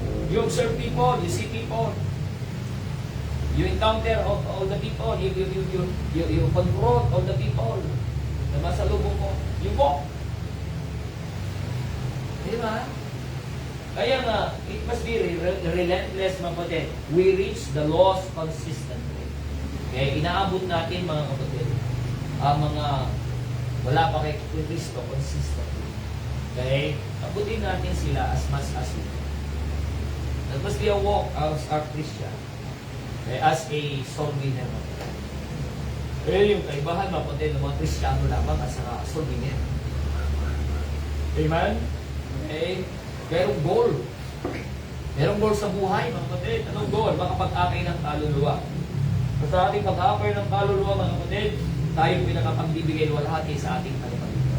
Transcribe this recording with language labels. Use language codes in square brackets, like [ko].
[en] You observe people, you see people. You encounter all the people. You confront all the people [tl] na masalubong mo. [en] You walk. [tl] Diba? Kaya nga, [en] it must be relentless, [tl] mga kapatid. [en] We reach the lost consistently. Okay? [tl] Inaabot natin, mga kapatid, ang mga wala pa kay Kristo consistently. [en] Okay? [tl] Abutin natin sila [en] as much as we can. That must be a walk as our Christian. Okay? As a soul winner. [tl] Eh, yung kaibahan, mga kapatid, ng mga Kristiyano lamang at saka soul winner. Amen? Okay? Merong goal. Merong goal sa buhay, mga kapatid. Anong goal? Makapag-akay ng kaluluwa. Sa ating pag-akay ng kaluluwa, mga kapatid, tayo pinakapagbibigay walhati sa ating Panginoon.